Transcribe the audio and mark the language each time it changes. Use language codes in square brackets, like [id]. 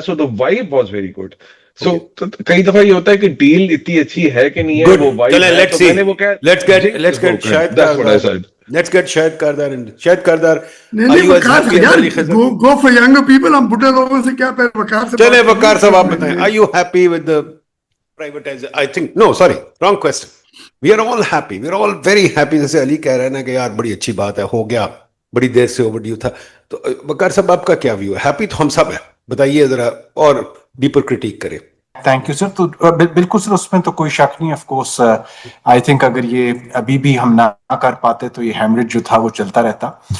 [en] So the vibe was very good. [ur] سو کئی دفعہ یہ ہوتا ہے کہ ڈیل اتنی اچھی ہے کہ نہیں ہے, وہ وائب ہے. تو میں نے وہ کہا [en] Let's get Shahid Kardar. Shahid Kardar, [ur] نہیں وقار یار, [en] Go for younger people. [ur] ہم بڈھے لوگوں سے کیا پہلے وقار سے چلے وقار صاحب آپ بتائیں, [en] are you happy with the privatization? I think no, sorry, wrong question. We are all happy, we are all very happy. [ur] جیسے علی کہہ رہے ہیں نا کہ یار بڑی اچھی بات ہے, ہو گیا, بڑی دیر سے اوور ڈیو تھا. تو وقار صاحب آپ کا کیا ویو ہے؟ ہیپی تو ہم سب ہیں, بتائیے ذرا اور ڈیپر کرٹیک کریں. Thank you sir. تو بالکل سر, اس میں تو کوئی شک نہیں. [en] of course I think [ur] اگر یہ ابھی بھی ہم نہ کر پاتے تو یہ ہیمریج جو تھا وہ چلتا رہتا.